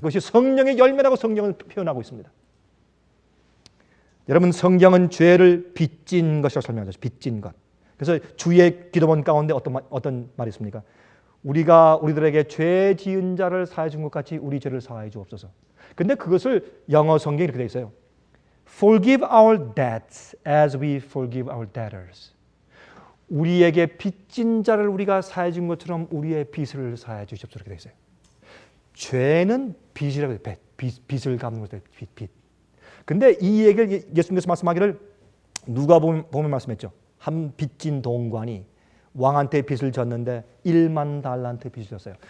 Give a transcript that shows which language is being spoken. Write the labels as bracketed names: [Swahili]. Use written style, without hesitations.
[Korean] 그것이 성령의 열매라고 성경은 표현하고 있습니다. 여러분, 성경은 죄를 빚진 것이라고 설명하죠. 빚진 것. 그래서 주의 기도문 가운데 어떤 말이 있습니까? 우리가 우리들에게 죄 지은 자를 사하여 준 것 같이 우리 죄를 사하여 주옵소서. 근데 그것을 영어 성경에 이렇게 되어 있어요. [English] Forgive our debts as we forgive our debtors. [Korean] 우리에게 빚진 자를 우리가 사해 준 것처럼 우리의 빚을 사해 주십시오. 이렇게 되어 있어요. 죄는 빚이라고 해요. 빚을 갚는 것을 빚. 근데 이 얘기를 예수님께서 말씀하기를 누가 보면 말씀했죠. 한 빚진 동관이 왕한테 빚을 졌는데 1만 달란트 빚을 졌어요.